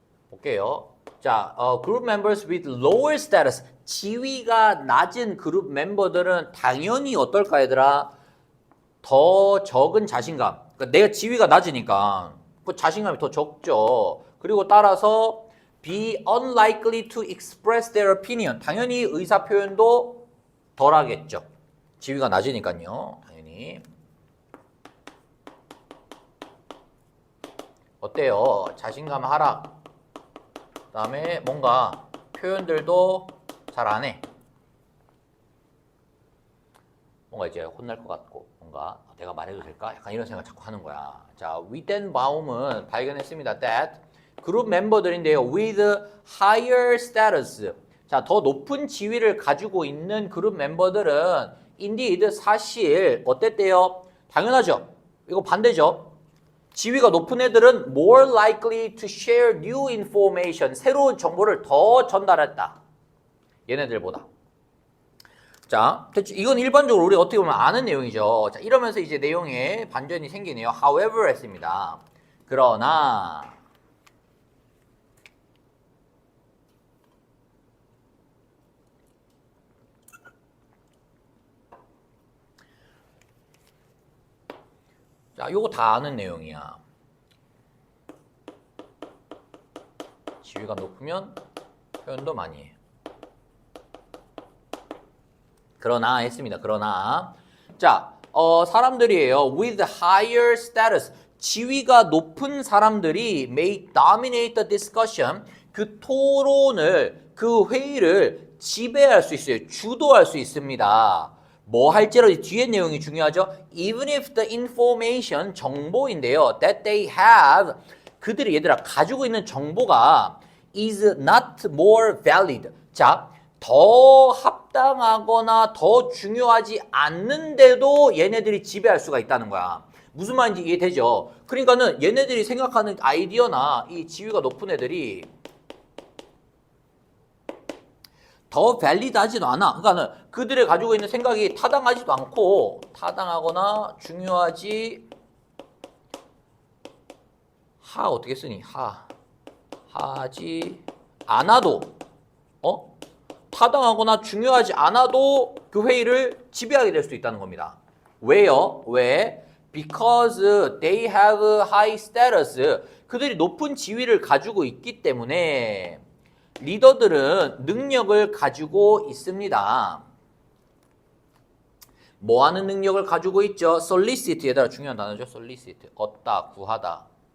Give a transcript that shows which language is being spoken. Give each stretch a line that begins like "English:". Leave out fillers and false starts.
Korean: 볼게요. 자, 그룹
English: members with lower status,
Korean: 지위가 낮은 그룹 멤버들은 당연히 어떨까 얘들아? 더 적은 자신감. 그러니까 내가 지위가 낮으니까 그 자신감이 더 적죠. 그리고 따라서
English: be unlikely to express their opinion.
Korean: 당연히 의사 표현도 덜 하겠죠. 지위가 낮으니까요. 당연히. 어때요? 자신감 하락. 그다음에 뭔가 표현들도 잘 안 해. 뭔가 이제 혼날 것 같고 뭔가 내가 말해도 될까? 약간 이런 생각 자꾸 하는 거야. 자, 위덴바움은 발견했습니다. that 그룹 멤버들인데요.
English: with higher status.
Korean: 자, 더 높은 지위를 가지고 있는 그룹 멤버들은 indeed 사실 어땠대요? 당연하죠. 이거 반대죠. 지위가 높은 애들은
English: more likely to share new information.
Korean: 새로운 정보를 더 전달했다. 얘네들보다. 자, 이건 일반적으로 우리 어떻게 보면 아는 내용이죠. 자, 이러면서 이제 내용에 반전이 생기네요. however 했습니다. 그러나 자, 요거 다 아는 내용이야. 지위가 높으면 표현도 많이 해. 그러나 했습니다. 그러나 자, 사람들이에요.
English: with higher status
Korean: 지위가 높은 사람들이
English: may dominate the discussion
Korean: 그 토론을 그 회의를 지배할 수 있어요. 주도할 수 있습니다. 뭐 할지라도 뒤에 내용이 중요하죠.
English: Even if the information
Korean: 정보인데요.
English: That they have
Korean: 그들이 얘들아 가지고 있는 정보가
English: is not more valid.
Korean: 자, 더 합당하거나 더 중요하지 않는데도 얘네들이 지배할 수가 있다는 거야. 무슨 말인지 이해되죠? 그러니까는 얘네들이 생각하는 아이디어나 이 지위가 높은 애들이 더 밸리드하지도 않아. 그러니까는 그들이 가지고 있는 생각이 타당하지도 않고 타당하거나 중요하지 어떻게 쓰니? 하지 않아도 타당하거나 중요하지 않아도 그 회의를 지배하게 될 수 있다는 겁니다. 왜요? 왜?
English: Because they have high status.
Korean: 그들이 높은 지위를 가지고 있기 때문에 리더들은 능력을 가지고 있습니다. 뭐 하는 능력을 가지고 있죠? solicit. 얘들아 중요한 단어죠. solicit. 얻다, 구하다.